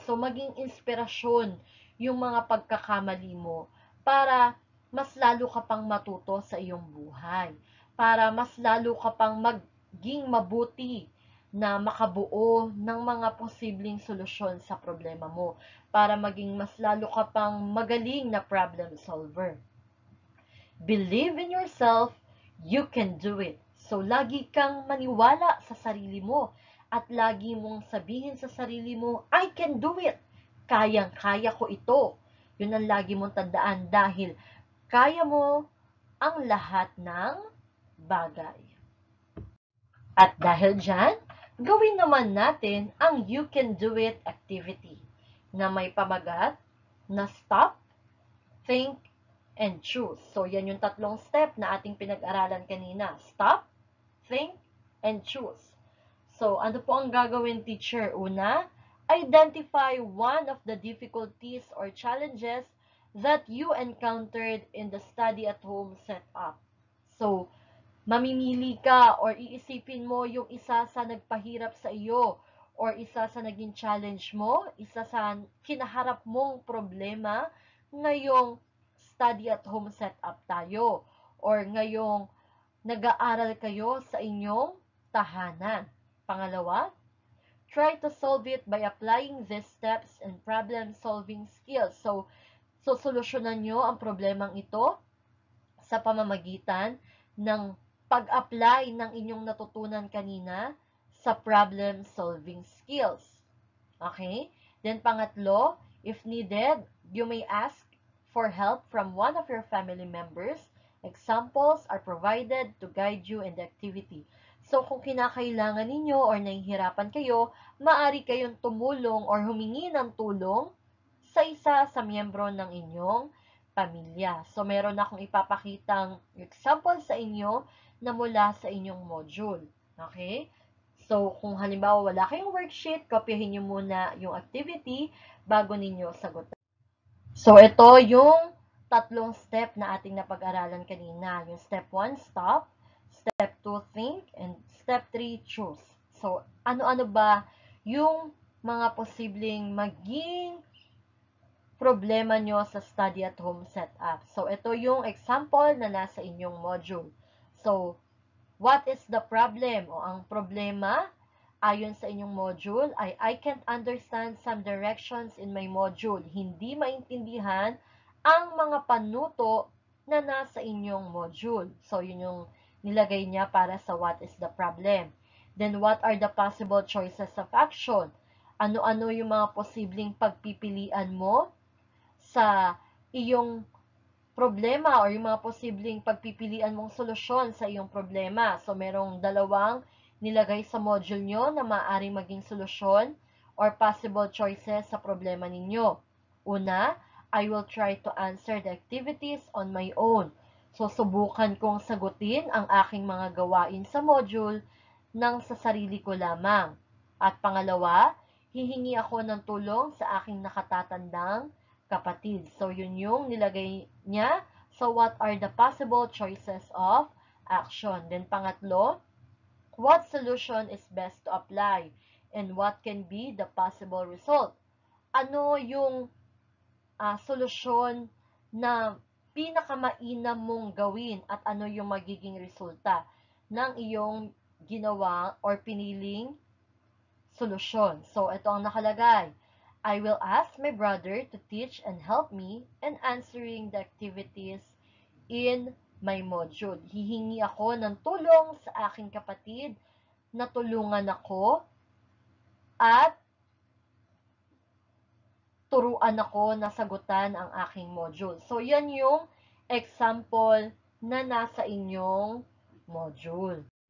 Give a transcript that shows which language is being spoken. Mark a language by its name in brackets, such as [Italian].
[Filipino] So, maging inspirasyon yung mga pagkakamali mo para mas lalo ka pang matuto sa iyong buhay. Para mas lalo ka pang maging mabuti na makabuo ng mga posibleng solusyon sa problema mo. Para maging mas lalo ka pang magaling na problem solver. [English] Believe in yourself, you can do it. [Filipino] So, lagi kang maniwala sa sarili mo at lagi mong sabihin sa sarili mo, [English] I can do it. [Filipino] Kayang-kaya ko ito. Yun ang lagi mong tandaan dahil kaya mo ang lahat ng bagay. At dahil dyan, gawin naman natin ang You Can Do It activity na may pamagat na [English] stop, think, and choose. [Filipino] So, yan yung tatlong step na ating pinag-aralan kanina. [English] Stop, think, and choose. [Filipino] So, ano po ang gagawin, teacher? Una, [English] identify one of the difficulties or challenges that you encountered in the study-at-home setup. [Filipino] So, mamimili ka or iisipin mo yung isa sa nagpahirap sa iyo or isa sa naging challenge mo, isa sa kinaharap mong problema ngayong study-at-home setup tayo or ngayong nag-aaral kayo sa inyong tahanan. [English] Pangalawa, try to solve it by applying these steps and problem-solving skills. [Filipino] So, solusyonan nyo ang problemang ito sa pamamagitan ng pag-apply ng inyong natutunan kanina sa problem-solving skills. [English] Okay? Then, [Filipino] pangatlo, [English] if needed, you may ask for help from one of your family members. Examples are provided to guide you in the activity. [Filipino] So, kung kinakailangan ninyo or nahihirapan kayo, maaari kayong tumulong or humingi ng tulong sa isa sa miyembro ng inyong pamilya. So, meron akong ipapakitang example sa inyo na mula sa inyong module. Okay? So, kung halimbawa wala kayong worksheet, kopyahin nyo muna yung activity bago ninyo sagutin. So, ito yung tatlong step na ating napag-aralan kanina. [English] Yung step 1, stop. Step 2, think. And step 3, choose. [Filipino] So, ano-ano ba yung mga posibleng maging problema nyo sa study-at-home setup? So, ito yung example na nasa inyong module. [English] So, what is the problem? [Filipino] O ang problema, ayon sa inyong module, ay [English] I can't understand some directions in my module. [Filipino] Hindi maintindihan ang mga panuto na nasa inyong module. So, yun yung nilagay niya para sa [English] what is the problem. Then, what are the possible choices of action? [Filipino] Ano-ano yung mga posibleng pagpipilian mo sa iyong problema or yung mga posibleng pagpipilian mong solusyon sa iyong problema. So, merong dalawang nilagay sa module nyo na maaaring maging solusyon or [English] possible choices [Filipino] sa problema ninyo. [English] Una, I will try to answer the activities on my own. [Filipino] So, subukan kong sagutin ang aking mga gawain sa module nang sa sarili ko lamang. At pangalawa, hihingi ako ng tulong sa aking nakatatandang kapatid. So, yun yung nilagay niya. [English] So, what are the possible choices of action? Then, [Filipino] pangatlo, [English] what solution is best to apply? And what can be the possible result? [Filipino] Ano yung solusyon na pinakamainam mong gawin at ano yung magiging resulta ng iyong ginawa or piniling solusyon. So, ito ang nakalagay. [English] I will ask my brother to teach and help me in answering the activities in my module. [Filipino] Hihingi ako ng tulong sa aking kapatid na tulungan ako at turuan ako na sagutan ang aking module. So, yan yung example na nasa inyong module.